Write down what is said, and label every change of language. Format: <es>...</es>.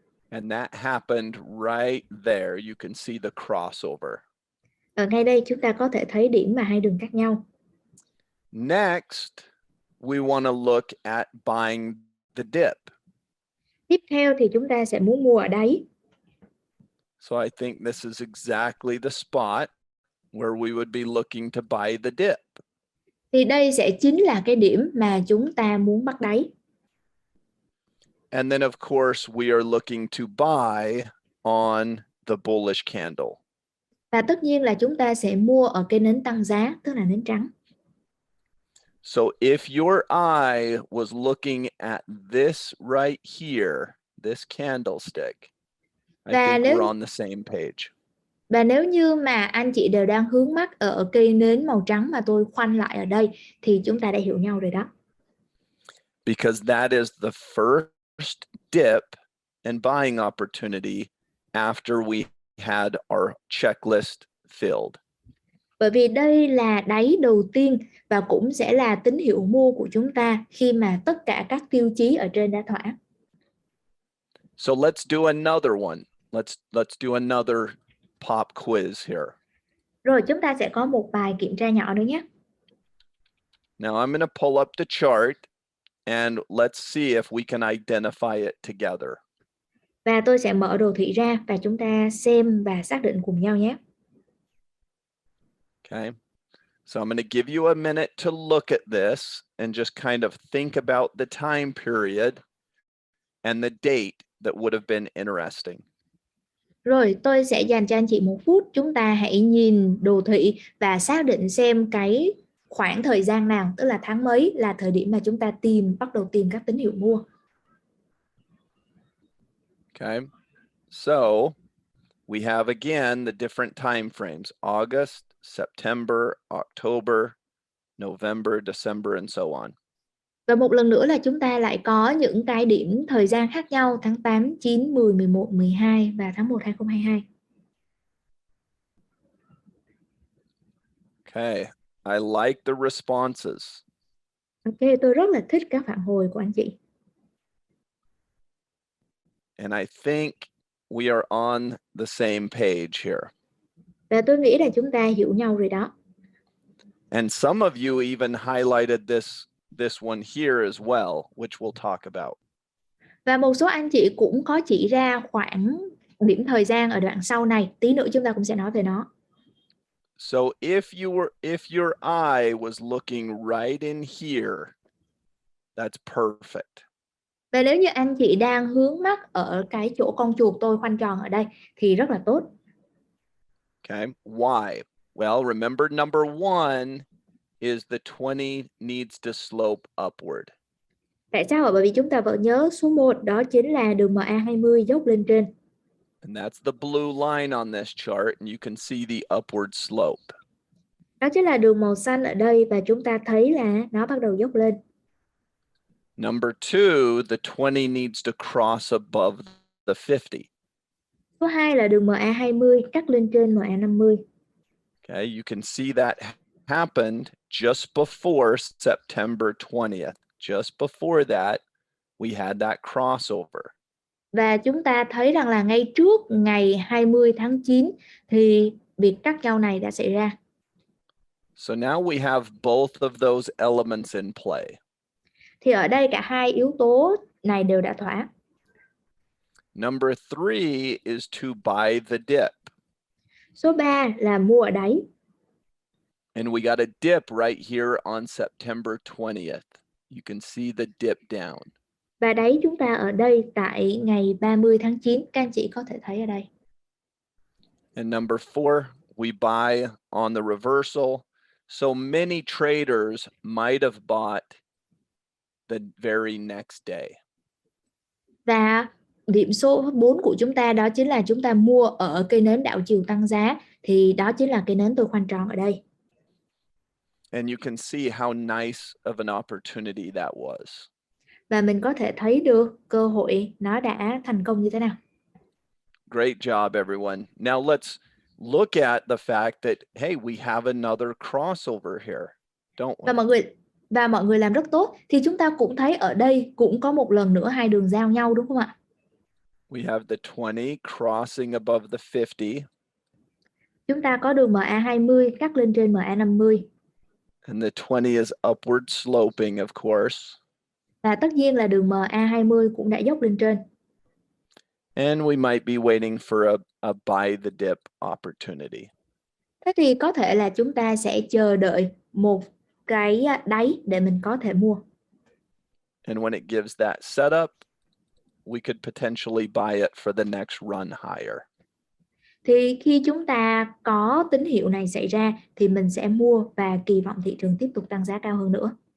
<en>And that happened right there. You can see the crossover.</en> <vi>Ở ngay đây chúng ta có thể thấy điểm mà hai đường cắt nhau.</vi> <en>Next, we want to look at buying the dip.</en> <vi>Tiếp theo thì chúng ta sẽ muốn mua ở đáy.</vi> <en>So I think this is exactly the spot where we would be looking to buy the dip.</en> <vi>Thì đây sẽ chính là cái điểm mà chúng ta muốn bắt đáy.</vi> <en>And then of course we are looking to buy on the bullish candle.</en> <vi>Và tất nhiên là chúng ta sẽ mua ở cái nến tăng giá, tức là nến trắng.</vi> <en>So if your eye was looking at this right here, this candlestick, I</en> <vi>Và</vi> <en>think</en> <vi>nếu</vi> <en>we're on the same page.</en> <vi>Và nếu như mà anh chị đều đang hướng mắt ở cây nến màu trắng mà tôi khoanh lại ở đây thì chúng ta đã hiểu nhau rồi đó.</vi> <en>Because that is the first dip and buying opportunity after we had our checklist filled.</en> <vi>Bởi vì đây là đáy đầu tiên và cũng sẽ là tín hiệu mua của chúng ta khi mà tất cả các tiêu chí ở trên đã thỏa.</vi> <en>So let's do another one. Let's do another pop quiz here.</en> <vi>Rồi chúng ta sẽ có một bài kiểm tra nhỏ nữa nhé.</vi> <en>Now I'm going to pull up the chart and let's see if we can identify it together.</en> <vi>Và tôi sẽ mở đồ thị ra và chúng ta xem và xác định cùng nhau nhé.</vi> <en>Okay. So I'm going to give you a minute to look at this and just kind of think about the time period and the date that would have been interesting.</en> <vi>Rồi tôi sẽ dành cho anh chị 1 phút. Chúng ta hãy nhìn đồ thị và xác định xem cái khoảng thời gian nào, tức là tháng mấy là thời điểm mà chúng ta bắt đầu tìm các tín hiệu mua.</vi> <en>Okay. So we have again the different time frames: August, September, October, November, December, and so on.</en> <vi>Và một lần nữa là chúng ta lại có những cái điểm thời gian khác nhau: tháng 8, 9, 10, 11, 12 và tháng 1 2022.</vi> <en>Okay. I like the responses.</en> <vi>Ok, tôi rất là thích các phản hồi của anh chị.</vi> <en>And I think we are on the same page here.</en> <vi>Và tôi nghĩ là chúng ta hiểu nhau rồi đó.</vi> <en>And some of you even highlighted this one here as well, which we'll talk about.</en> <vi>Và một số anh chị cũng có chỉ ra khoảng điểm thời gian ở đoạn sau này. Tí nữa chúng ta cũng sẽ nói về nó.</vi> <en>So if your eye was looking right in here, that's perfect.</en> <vi>Và nếu như anh chị đang hướng mắt ở cái chỗ con chuột tôi khoanh tròn ở đây thì rất là tốt.</vi> <en>Okay. Why? Well, remember number 1 is the 20 needs to slope upward.</en> <vi>Tại sao ạ? Bởi vì chúng ta vẫn nhớ số 1 đó chính là đường MA20 dốc lên trên.</vi> <en>And that's the blue line on this chart, and you can see the upward slope.</en> <vi>Đó chính là đường màu xanh ở đây và chúng ta thấy là nó bắt đầu dốc lên.</vi> <en>Number 2, the 20 needs to cross above the 50.</en> <vi>Số 2 là đường MA20 cắt lên trên MA50.</vi> <en>Okay, you can see that happened just before September 20th. Just before that, we had that crossover.</en> <vi>Và chúng ta thấy rằng là ngay trước ngày 20 tháng 9 thì việc cắt nhau này đã xảy ra.</vi> <en>So now we have both of those elements in play.</en> <vi>Thì ở đây cả hai yếu tố này đều đã thỏa.</vi> <en>Number 3 is to buy the dip.</en> <vi>Số 3 là mua ở đáy.</vi> <en>And we got a dip right here on September 20th. You can see the dip down.</en> <vi>Và đáy chúng ta ở đây tại ngày 30 tháng 9, các anh chị có thể thấy ở đây.</vi> <en>And number 4, we buy on the reversal. So many traders might have bought the very next day.</en> <vi>Và điểm số 4 của chúng ta đó chính là chúng ta mua ở cây nến đảo chiều tăng giá, thì đó chính là cây nến tôi khoanh tròn ở đây.</vi> <en>And you can see how nice of an opportunity that was.</en> <vi>Và mình có thể thấy được cơ hội nó đã thành công như thế nào.</vi> <en>Great job, everyone. Now let's look at the fact that, hey, we have another crossover here, don't we?</en> <vi>Và mọi người làm rất tốt. Thì chúng ta cũng thấy ở đây cũng có một lần nữa hai đường giao nhau, đúng không ạ?</vi> <en>We have the 20 crossing above the 50.</en> <vi>Chúng ta có đường MA20 cắt lên trên MA50.</vi> <en>And the 20 is upward sloping, of course.</en> <vi>Và tất nhiên là đường MA20 cũng đã dốc lên trên.</vi> <en>And we might be waiting for a buy the dip opportunity.</en> <vi>Thế thì có thể là chúng ta sẽ chờ đợi một cái đáy để mình có thể mua.</vi> <en>And when it gives that setup, we could potentially buy it for the next run higher.</en> <vi>Thì khi chúng ta có tín hiệu này xảy ra thì mình sẽ mua và kỳ vọng thị trường tiếp tục tăng giá cao hơn nữa.</vi>